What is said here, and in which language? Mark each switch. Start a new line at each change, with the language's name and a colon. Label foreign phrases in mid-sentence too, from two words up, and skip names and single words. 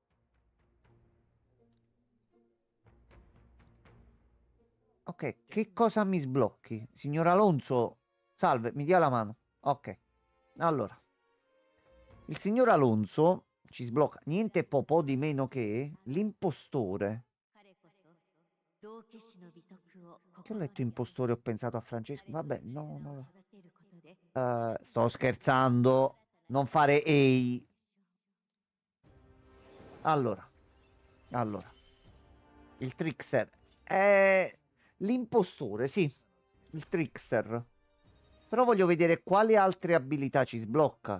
Italian: Ok, che cosa mi sblocchi? Signor Alonso, salve, mi dia la mano. Ok, allora. Il signor Alonso ci sblocca niente po' di meno che l'impostore.
Japanese: 彼こそ道化師の美徳を
Italian: Che ho
Japanese: 心に
Italian: letto impostore, ho pensato a Francesco. Vabbè, no,
Japanese: 絆を
Italian: no.
Japanese: 育てることで
Italian: Sto scherzando. Non fare ehi. Allora. Il trickster. L'impostore, sì. Il trickster. Però voglio vedere quali altre abilità ci sblocca.